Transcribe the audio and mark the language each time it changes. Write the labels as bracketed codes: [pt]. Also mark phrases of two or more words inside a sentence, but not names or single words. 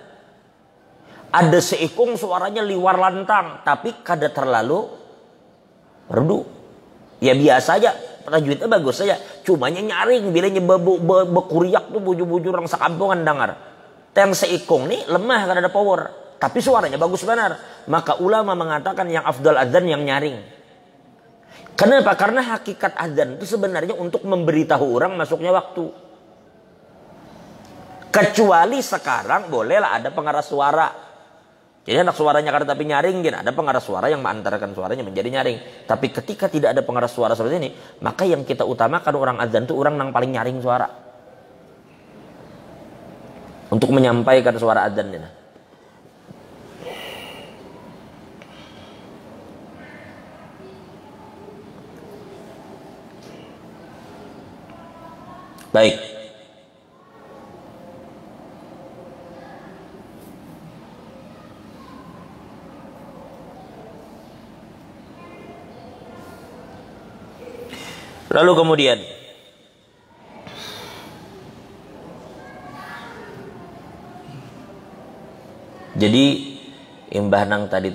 [bjn] Ada seikung suaranya liwar lantang tapi kada terlalu merdu. Ya biasa aja, tajwidnya bagus saja. Cumanya nyaring bilanya bekuriak tuh bujur-bujur orang sekampungan dengar. Yang seikung nih lemah kada ada power, tapi suaranya bagus benar. [id] Maka ulama mengatakan yang afdal adzan yang nyaring. Kenapa? Karena hakikat adzan itu sebenarnya untuk memberitahu orang masuknya waktu. Kecuali sekarang bolehlah ada pengeras suara. [bjn] Jadi anak suaranya kada tapi nyaring, ada pengeras suara yang mengantarkan suaranya menjadi nyaring. [id] Tapi ketika tidak ada pengeras suara seperti ini, maka yang kita utamakan orang adzan itu orang yang paling nyaring suara. Untuk menyampaikan suara adzan ini. Baik. [bjn] Lalu kemudian jadi imbah nang tadi